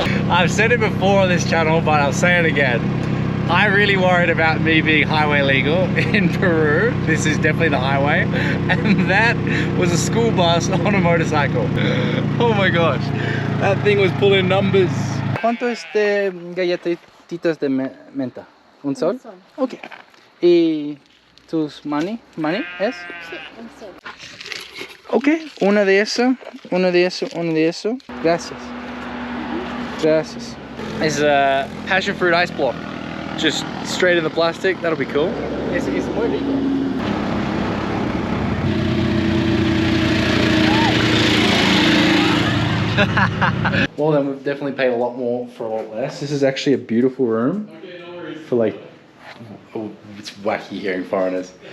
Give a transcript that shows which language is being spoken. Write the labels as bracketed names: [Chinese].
[English] I've said it before on this channel, but I'll say it again. I'm really worried about me being highway legal in Peru. This is definitely the highway. And that was a school bus on a motorcycle. Oh my gosh. That thing was pulling numbers. [Spanish] ¿Cuánto galletitas de menta? ¿Un sol? Ok. ¿Y tus [English] money [Spanish] es? Sí, un sol. Ok, una de eso, una de eso, una de eso. Gracias. Gracias. [English] It's a passion fruit ice block. Just straight in the plastic. That'll be cool. [Spanish] Es muy rico. [English] Well then, we've definitely paid a lot more for a lot less. This is actually a beautiful room for like, oh, it's wacky hearing foreigners.